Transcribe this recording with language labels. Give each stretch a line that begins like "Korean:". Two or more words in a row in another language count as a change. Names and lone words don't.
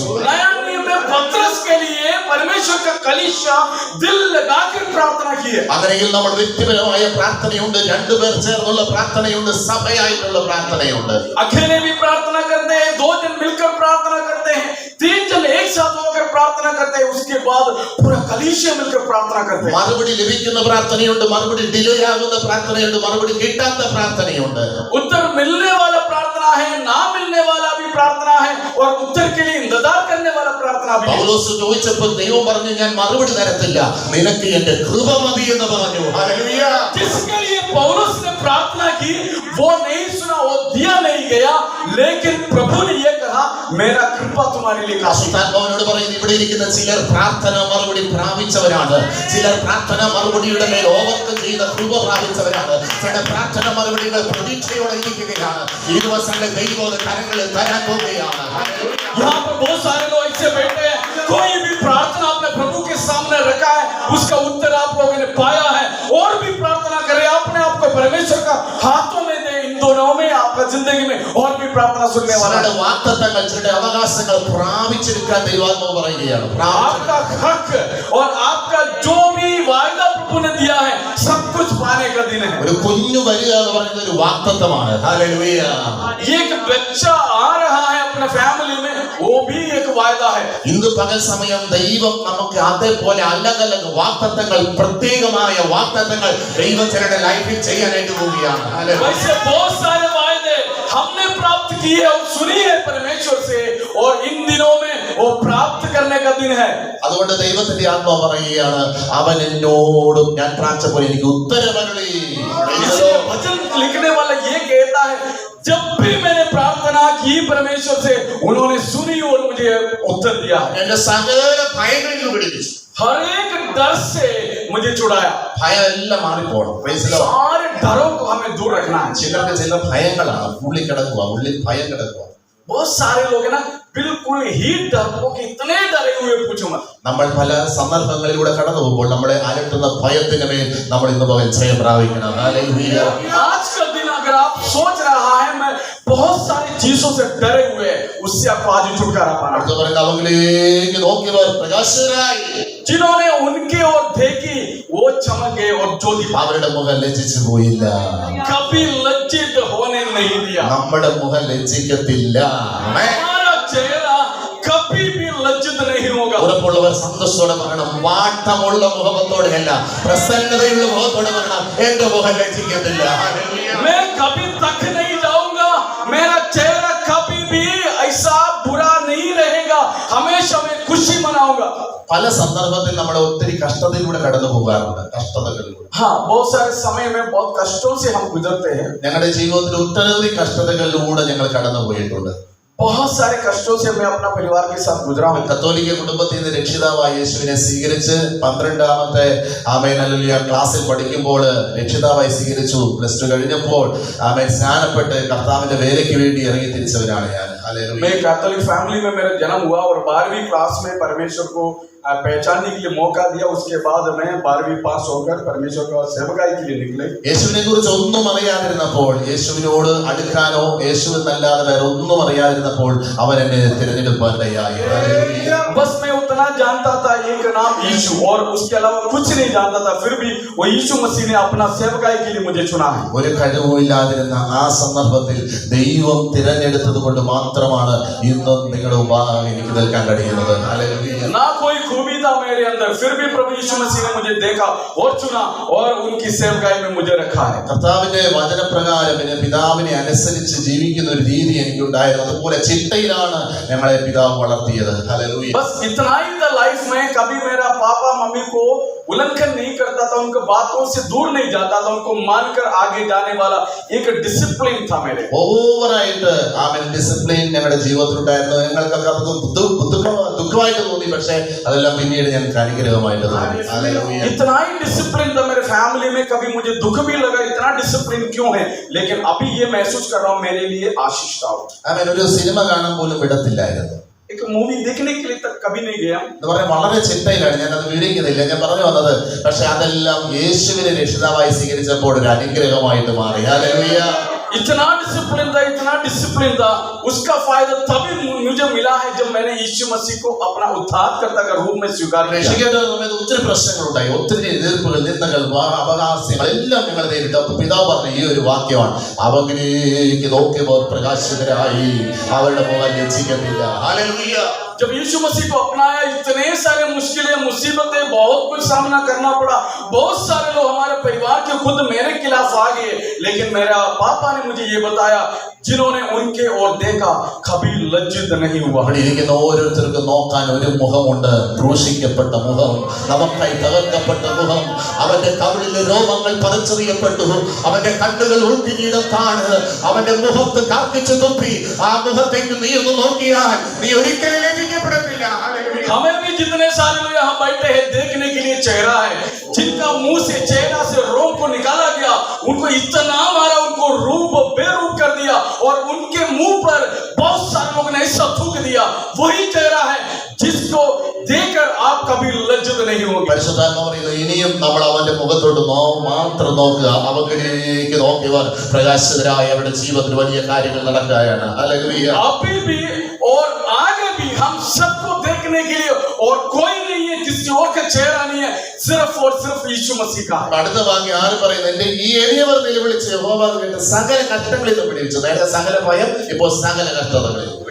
Hindi: नया नियम में पतरस के लिए परमेश्वर का कलीसिया दिल लगाकर प्रार्थना की है।
Malayalam: അങ്ങനെയെങ്കിൽ നമ്മൾ വ്യക്തിപരമായ പ്രാർത്ഥനയുണ്ട്, രണ്ടുപേർ ചേർന്നുള്ള പ്രാർത്ഥനയുണ്ട്, സഭയായിട്ടുള്ള പ്രാർത്ഥനയുണ്ട്.
Hindi: अकेले भी प्रार्थना करते हैं, दो जन मिलकर प्रार्थना करते हैं, तीन जन एक साथ होकर प्रार्थना करते हैं, उसके बाद पूरा कलीसिया मिलकर प्रार्थना करते हैं।
Malayalam: മറുപടി ലഭിക്കുന്ന പ്രാർത്ഥനയുണ്ട്, മറുപടി ഡിലേ ആകുന്ന പ്രാർത്ഥനയുണ്ട്, മറുപടി കിട്ടാത്ത പ്രാർത്ഥനയുണ്ട്.
Hindi: उत्तर मिलने वाला प्रार्थना है, ना मिलने वाला भी प्रार्थना है और उत्तर के लिए इंतजार करने वाला प्रार्थना भी है।
Malayalam: പൗലോസ് ചോദിച്ചപ്പോൾ ദൈവം പറഞ്ഞു, ഞാൻ മറുപടി തരത്തില്ല, നിനക്ക് എന്റെ കൃപ മതി എന്ന് പറഞ്ഞു. ഹല്ലേലൂയ.
Hindi: जिसके लिए पौलुस ने प्रार्थना की वो नहीं सुना, वो दिया नहीं गया, लेकिन प्रभु ने ये कहा मेरा कृपा तुम्हारे लिए काफी।
Malayalam: പരിശുദ്ധാത്മാവിനോട് പറയുന്നു, ഇവിടെ ഇരിക്കുന്ന ചിലർ പ്രാർത്ഥന മറുപടി പ്രാപിച്ചവരാണ്, ചിലർ പ്രാർത്ഥന മറുപടിയുടെ മേൽ ഓവർകം ചെയ്ത കൃപ പ്രാപിച്ചവരാണ്, ചിലർ പ്രാർത്ഥന മറുപടികൾ പ്രതീക്ഷയോടെ ഇരിക്കുകയാണ്. ഈ ദിവസങ്ങളിൽ ദൈവം കരങ്ങളിൽ തരാൻ പോവുകയാണ്.
Hindi: यहाँ पर बहुत सारे लोग ऐसे बैठे हैं, कोई भी प्रार्थना अपने प्रभु के सामने रखा है, उसका उत्तर आप लोगों ने पाया है, और भी प्रार्थना करें, अपने आप को परमेश्वर का हाथों में दे। इन दोनों में आपका जिंदगी में और भी प्रार्थना सुनने वाला है।
Malayalam: ചിലരുടെ വാഗ്ദത്തങ്ങൾ, ചിലരുടെ അവകാശങ്ങൾ പ്രാപിച്ചെടുക്കാൻ ദൈവാത്മാവ് പറയുകയാണ്.
Hindi: आपका हक और आपका जो भी वायदा प्रभु ने दिया है, सब कुछ पाने का दिन है।
Malayalam: ഒരു കുഞ്ഞു വരിക എന്ന് പറയുന്നത് ഒരു വാഗ്ദത്തമാണ്. ഹല്ലേലൂയ.
Hindi: एक बच्चा आ रहा है अपने फैमिली में, वो भी एक वायदा है।
Malayalam: ഇന്ന് പകൽ സമയം ദൈവം നമുക്ക് അതേപോലെ അലകലക വാഗ്ദത്തങ്ങൾ, പ്രത്യേകമായ വാഗ്ദത്തങ്ങൾ ദൈവം ചിലരുടെ ലൈഫിൽ ചെയ്യാനായിട്ട് പോവുകയാണ്. ഹല്ലേലൂയ.
Hindi: वैसे बहुत सारे वायदे हमने प्राप्त किए और सुनी है परमेश्वर से, और इन दिनों में वो प्राप्त करने का दिन है।
Malayalam: അതുകൊണ്ട് ദൈവത്തിന്റെ ആത്മാവ് പറയുകയാണ്, അവൻ എന്നോടും ഞാൻ പ്രാർത്ഥിച്ചപ്പോൾ എനിക്ക് ഉത്തരമരുളി.
Hindi: इसलिए भजन लिखने वाला ये कहता है, जब भी मैंने प्रार्थना की परमेश्वर से, उन्होंने सुनी और मुझे उत्तर दिया है।
Malayalam: എന്റെ സകല ഭയങ്ങളിൽ നിന്ന് വിടുവിച്ചു.
Hindi: हर एक डर से मुझे छुड़ाया।
Malayalam: ഭയം എല്ലാം മാറിപ്പോണം.
English: Praise the Lord.
Hindi: सारे डरों को हमें दूर रखना है।
Malayalam: ചിലർക്ക് ചില ഭയങ്ങളാണ്, ഉള്ളിൽ കിടക്കുക, ഉള്ളിൽ ഭയം കിടക്കുക.
Hindi: बहुत सारे लोग है ना, बिल्कुल ही डरपोक इतने डरे हुए पूछो मत।
Malayalam: നമ്മൾ പല സന്ദർഭങ്ങളിലൂടെ കടന്നു പോകുമ്പോൾ നമ്മളെ അലട്ടുന്ന ഭയത്തിന് മേൽ നമ്മൾ ഇന്ന് പകൽ ജയം പ്രാപിക്കണം. ഹല്ലേലൂയ.
Hindi: आज का दिन अगर आप सोच रहा है मैं बहुत सारी चीजों से डरे हुए हैं, उससे आपको आज छुटकारा पाना।
Malayalam: അടുത്ത പറയുന്നത് അവങ്കിലേക്ക് നോക്കിയവർ പ്രകാശരായി.
Hindi: जिन्होंने उनके ओर देखी वो चमक गए और ज्योति
Malayalam: അവരുടെ മുഖം ലജ്ജിച്ചു പോയില്ല.
Hindi: कभी लज्जित होने नहीं दिया।
Malayalam: നമ്മുടെ മുഖം ലജ്ജിക്കത്തില്ല. ആമേൻ.
Hindi: हमारा चेहरा कभी भी लज्जित नहीं होगा।
Malayalam: ഉറപ്പുള്ളവർ സന്തോഷത്തോടെ പറയണം, വാട്ടമുള്ള മുഖത്തോടെയല്ല, പ്രസന്നതയുള്ള മുഖത്തോടെ പറയണം, എന്റെ മുഖം ലജ്ജിക്കത്തില്ല. ഹല്ലേലൂയ.
Hindi: मैं कभी तक नहीं जाऊंगा, मेरा चेहरा कभी भी ऐसा बुरा नहीं रहेगा, हमेशा मैं खुशी मनाऊंगा।
Malayalam: പല സന്ദർഭത്തിൽ നമ്മൾ ഒത്തിരി കഷ്ടതയിലൂടെ കടന്നു പോകാറുണ്ട്. കഷ്ടതകളിലൂടെ
Hindi: हाँ, बहुत सारे समय में बहुत कष्टों से हम गुजरते हैं।
Malayalam: ഞങ്ങളുടെ ജീവിതത്തിൽ ഒട്ടനവധി കഷ്ടതകളിലൂടെ ഞങ്ങൾ കടന്നു പോയിട്ടുണ്ട്.
Hindi: बहुत सारे कष्टों से मैं अपना परिवार के साथ गुजरा हूँ।
Malayalam: കത്തോലിക്ക കുടുംബത്തിൽ നിന്ന് രക്ഷിതാവായ യേശുവിനെ സ്വീകരിച്ച് 12ാമത്തെ ആമേൻ ഹല്ലേലൂയ ക്ലാസ്സിൽ പഠിക്കുമ്പോൾ രക്ഷിതാവായി സ്വീകരിച്ചു. +2 കഴിഞ്ഞപ്പോൾ ആമേൻ സ്നാനപ്പെട്ട് കർത്താവിന്റെ വേലയ്ക്ക് വേണ്ടി ഇറങ്ങി തിരിച്ചവരാണ് ഞാൻ. ഹല്ലേലൂയ.
Hindi: मैं
English: Catholic family
Hindi: में मेरा जन्म हुआ और 12वीं क्लास में परमेश्वर को पहचानने के लिए मौका दिया। उसके बाद मैं 12वीं पास होकर परमेश्वर का सेवकाई के लिए निकले।
Malayalam: യേശുവിനെ കുറിച്ച് ഒന്നും അറിയാതിരുന്നപ്പോൾ, യേശുവിനോട് അടുക്കാനോ യേശു എന്നല്ലാതെ വേറെ ഒന്നും അറിയാതിരുന്നപ്പോൾ അവൻ എന്നെ തിരഞ്ഞെടുപ്പാനിടയായി.
Hindi: बस मैं उतना जानता था, एक नाम यीशु, और उसके अलावा कुछ नहीं जानता था। फिर भी वो यीशु मसीह ने अपना सेवकाई के लिए मुझे चुना है।
Malayalam: ഒരു കഴിവുമില്ലാതിരുന്ന ആ സന്ദർഭത്തിൽ ദൈവം തിരഞ്ഞെടുത്തത് കൊണ്ട് മാത്രമാണ് ഇന്നും നിങ്ങളുടെ എനിക്ക് നിൽക്കാൻ കഴിയുന്നത്. ഹല്ലേലൂയ.
Hindi: ना कोई खूबी था मेरे अंदर, फिर भी प्रभु यीशु मसीह ने मुझे देखा और चुना और उनकी सेवकाई में मुझे रखा है।
Malayalam: കർത്താവിന്റെ വചനപ്രകാരം പിന്നെ പിതാവിനെ അനുസരിച്ച് ജീവിക്കുന്ന ഒരു രീതി എനിക്കുണ്ടായിരുന്നു. അതുപോലെ ചിട്ടയിലാണ് ഞങ്ങളെ പിതാവ് വളർത്തിയത്. ഹല്ലേലൂയ.
Hindi: बस इतना ही था लाइफ में। कभी मेरा पापा मम्मी को उल्लंघन नहीं करता था, उनके बातों से दूर नहीं जाता था, उनको मानकर आगे जाने वाला एक डिसिप्लिन था मेरे।
Malayalam: ഓവറായിട്ട് ആമേൻ ഡിസിപ്ലിൻ ഞങ്ങളുടെ ജീവിതത്തിലുണ്ടായിരുന്നു. ഞങ്ങൾക്കൊക്കെ അത് ദുഃഖമായിട്ട് തോന്നി, പക്ഷേ അതെല്ലാം പിന്നീട് ഞങ്ങൾക്ക് അനുഗ്രഹമായിട്ട് തോന്നി. ഹല്ലേലൂയ.
Hindi: इतना ही डिसिप्लिन था मेरे फैमिली में। कभी मुझे दुख भी लगा, इतना डिसिप्लिन क्यों है, लेकिन अभी ये महसूस कर रहा हूँ मेरे लिए आशीष था।
Malayalam: ആമേൻ. ഒരു സിനിമ കാണാൻ പോലും വിടത്തില്ലായിരുന്നു.
Hindi: एक मूवी देखने के लिए तक कभी नहीं गया।
Malayalam: എന്ന് പറയാൻ വളരെ ചിട്ടയിലാണ്. ഞാൻ അത് വിവരിക്കുന്നില്ല. ഞാൻ പറഞ്ഞു വന്നത്, പക്ഷെ അതെല്ലാം യേശുവിനെ രക്ഷിതാവായി സ്വീകരിച്ചപ്പോൾ ഒരു അനുഗ്രഹമായിട്ട് മാറി. ഹല്ലേലൂയ.
Hindi: इतना डिसिप्लिन था, उसका फायदा तभी मुझे मिला है जब मैंने यीशु मसीह को अपना उद्धारकर्ता का रूप में स्वीकार किया।
Malayalam: രക്ഷിക്കേണ്ട സമയത്ത് ഒത്തിരി പ്രശ്നങ്ങളുണ്ടായി, ഒത്തിരി എതിർപ്പുകൾ, നിന്ദകൾ, അവകാശങ്ങൾ എല്ലാം ഞങ്ങൾ നേരിട്ടു. അപ്പൊ പിതാവ് പറഞ്ഞ ഈ ഒരു വാക്യമാണ്, അവങ്കിലേക്ക് നോക്കിയവർ പ്രകാശിതരായി, അവരുടെ മുഖം ലജ്ജിക്കത്തില്ല. ഹല്ലേലൂയ.
Hindi: जब यीशु मसीह को अपनाया, इतने सारे मुश्किलें, मुसीबतें, बहुत कुछ सामना करना पड़ा। बहुत सारे लोग हमारे परिवार के खुद मेरे खिलाफ आ गए, लेकिन मेरा पापा ने मुझे ये बताया, जिन्होंने उनके ओर देखा कभी लज्जित नहीं हुआ।
Malayalam: അവിടെ ഇരിക്കുന്ന ഓരോരുത്തർക്കും നോക്കാൻ ഒരു മുഖമുണ്ട്, ക്രൂശിക്കപ്പെട്ട മുഖം, നമുക്കായി തകർക്കപ്പെട്ട മുഖം. അവന്റെ കവിളിലെ രോമങ്ങൾ പറിച്ചെറിയപ്പെട്ടു, അവന്റെ കണ്ണുകൾ ഉൾക്കിരീടത്താണ്, അവന്റെ മുഖത്ത് കാർക്കിച്ചു തുപ്പി. ആ മുഖത്തേക്ക് നീ ഒന്ന് നോക്കിയാൽ നീ ഒരിക്കലും ലജ്ജിക്കപ്പെടത്തില്ല.
Hindi: हमें भी जितने सारे लोग यहाँ बैठे हैं, देखने के लिए चेहरा है, जिनका मुंह से चेहरा से रोम को निकाला गया, उनको इतना मारा, उनको रूप बेरूप कर दिया, और उनके मुंह पर बहुत सारे लोगों ने ऐसा थूक दिया। वही चेहरा है जिसको देखकर आप कभी लज्जित नहीं होंगे।
Malayalam: പരിശുദ്ധാത്മാവ് പറയുന്നു, ഇനിയും നമ്മൾ അവന്റെ മുഖത്തോട്ട് മാത്രം നോക്കുക. അവങ്കിലേക്ക് നോക്കിയവർ പ്രകാശിതരായ അവരുടെ ജീവിതത്തിൽ വലിയ കാര്യങ്ങൾ നടക്കുകയാണ്. ഹല്ലേലൂയ.
Hindi: अभी भी और आगे भी हम सबको देखने के लिए और कोई नहीं है, किसी और का चेहरा नहीं है, सिर्फ और सिर्फ यीशु मसीह का है।
Malayalam: അടുത്ത വാക്യം ആര് പറയുന്നത്? എന്റെ ഈ എളിയവർ നിലവിളിച്ച് യഹോവ കേട്ട് സകല കഷ്ടങ്ങളിൽ നിന്ന് വിടുവിച്ചു. നേരത്തെ സകല ഭയം, ഇപ്പോൾ സകല കഷ്ടതകളിൽ വിടുവിച്ചു.